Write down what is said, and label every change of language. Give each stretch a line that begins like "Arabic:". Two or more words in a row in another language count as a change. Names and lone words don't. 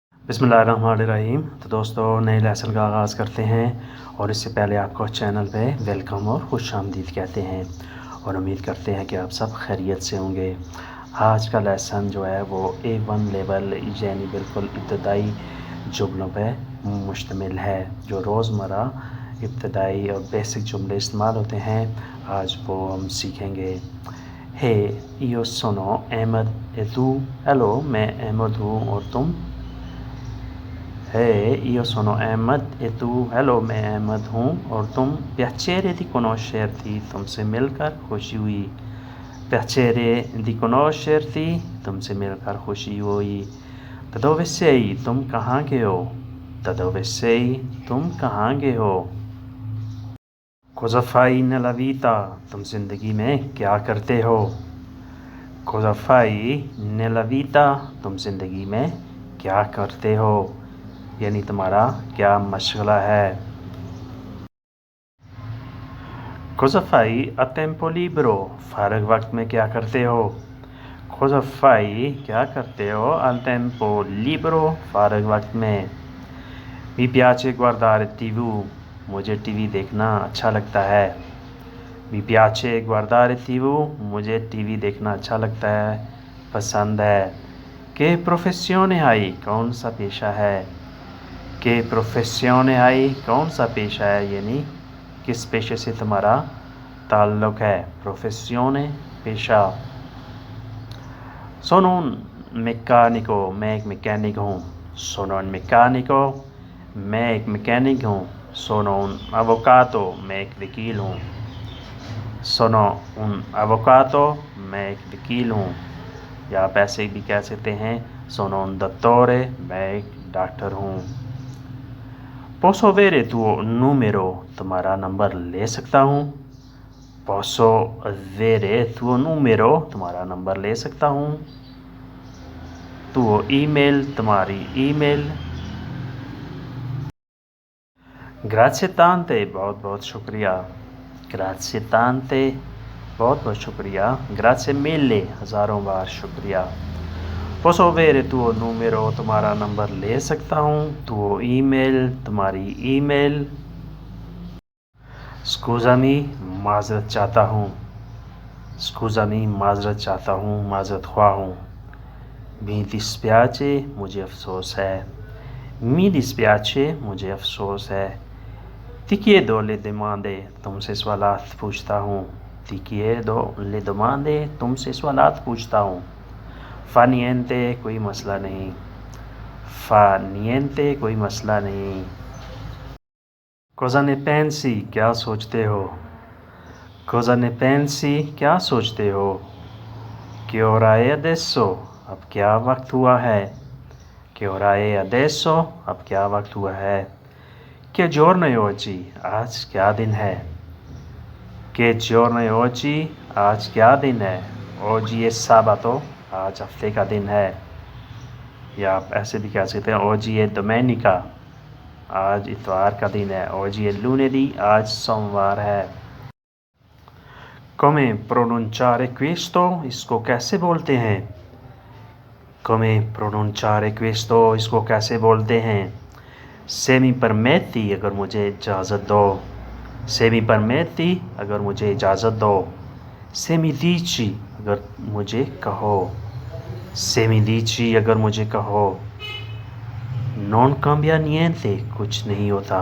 Hindi: बिस्मिल्लाहिर्रहमानिर्रहीम। तो दोस्तों, नए लेसन का आगाज़ करते हैं और इससे पहले आपको चैनल पे वेलकम और खुशामदीद कहते हैं और उम्मीद करते हैं कि आप सब खैरियत से होंगे। आज का लेसन जो है वो A1 लेवल यानी बिल्कुल इब्तदाई जुमलों पे मुश्तमिल है। जो रोज़मर्रा इब्तदाई और बेसिक जुमले इस्तेमाल होते हैं, आज वो हम सीखेंगे।
Italian: हे io sono Ahmed e tu?
Hindi: हेलो, मैं अहमद हूँ और तुम?
Italian: io sono Ahmed e tu?
Hindi: हेलो, मैं अहमद हूँ और तुम?
Italian: Piacere di conoscerti,
Hindi: तुमसे मिलकर खुशी हुई।
Italian: Piacere di conoscerti,
Hindi: तुमसे मिलकर खुशी हुई।
Italian: Da dove sei?
Hindi: तुम कहाँ के हो?
Italian: Da dove sei?
Hindi: तुम कहाँ के हो?
Italian: Cosa fai nella vita?
Hindi: तुम जिंदगी में क्या करते हो?
Italian: Cosa fai nella vita?
Hindi: तुम जिंदगी में क्या करते हो, यानी तुम्हारा क्या मशगला है।
Italian: Cosa fai a tempo libero?
Hindi: फारग वक्त में क्या करते हो?
Italian: Cosa fai?
Hindi: क्या करते हो?
Italian: Al tempo libero,
Hindi: फारग वक्त में।
Italian: Mi piace guardare TV,
Hindi: मुझे टीवी देखना अच्छा लगता है।
Italian: Mi piace guardare TV,
Hindi: मुझे टीवी देखना अच्छा लगता है, पसंद है।
Italian: Che professione hai?
Hindi: कौन सा पेशा है?
Italian: Che professione hai?
Hindi: कौन सा पेशा है, यानी किस पेशे से तुम्हारा ताल्लुक़ है।
Italian: Professione, पेशा। Sono un meccanico,
Hindi: मैं एक मैकेनिक हूँ।
Italian: Sono un meccanico,
Hindi: मैं एक मैकेनिक हूँ।
Italian: Sono un avvocato,
Hindi: मैं एक वकील हूँ। Sono un avvocato, मैं एक वकील हूँ। या आप ऐसे भी कह सकते हैं
Italian: sono un dottore,
Hindi: मैं एक डॉक्टर हूँ।
Italian: Posso avere tuo numero,
Hindi: तुम्हारा नंबर ले सकता हूँ।
Italian: Posso avere tuo numero,
Hindi: तुम्हारा नंबर ले सकता हूँ।
Italian: Tuo email,
Hindi: तुम्हारी ईमेल।
Italian: Grazie tante,
Hindi: बहुत बहुत शुक्रिया।
Italian: Grazie tante,
Hindi: बहुत बहुत शुक्रिया।
Italian: Grazie mille,
Hindi: हज़ारों बार शुक्रिया।
Italian: Posso avere tuo numero,
Hindi: तुम्हारा नंबर ले सकता हूँ।
Italian: Tuo email,
Hindi: तुम्हारी ईमेल। Scusami, माज़रत चाहता हूँ। Scusami, माज़रत चाहता हूँ, माज़रत ख्वाह हूँ।
Italian: Mi dispiace,
Hindi: मुझे अफ़सोस है।
Italian: Mi dispiace,
Hindi: मुझे अफ़सोस है।
Italian: Ti chiedo le domande,
Hindi: तुमसे सवालात पूछता हूँ।
Italian: Ti chiedo le domande,
Hindi: तुमसे सवालात पूछता हूँ।
Italian: Fa niente,
Hindi: कोई मसला नहीं।
Italian: Fa niente,
Hindi: कोई मसला नहीं।
Italian: Cosa ne pensi,
Hindi: क्या सोचते हो?
Italian: Cosa ne pensi,
Hindi: क्या सोचते हो?
Italian: Che ora è adesso,
Hindi: अब क्या वक्त हुआ है?
Italian: Che ora è adesso,
Hindi: अब क्या वक्त हुआ है?
Italian: Che giorno è oggi,
Hindi: आज क्या दिन है?
Italian: Che giorno è oggi,
Hindi: आज क्या दिन है?
Italian: Oggi è sabato,
Hindi: आज हफ्ते का दिन है। या आप ऐसे भी कह सकते हैं
Italian: oggi è domenica,
Hindi: आज इतवार का दिन है।
Italian: Oggi è lunedì,
Hindi: आज सोमवार है।
Italian: Come pronunciare questo,
Hindi: इसको कैसे बोलते हैं?
Italian: Come pronunciare questo,
Hindi: इसको कैसे बोलते हैं?
Italian: Se mi permetti,
Hindi: अगर मुझे इजाज़त दो।
Italian: Se mi permetti,
Hindi: अगर मुझे इजाज़त दो।
Italian: Se mi dici,
Hindi: अगर मुझे कहो।
Italian: Se mi dici,
Hindi: अगर मुझे कहो।
Italian: Non cambia niente,
Hindi: कुछ नहीं होता।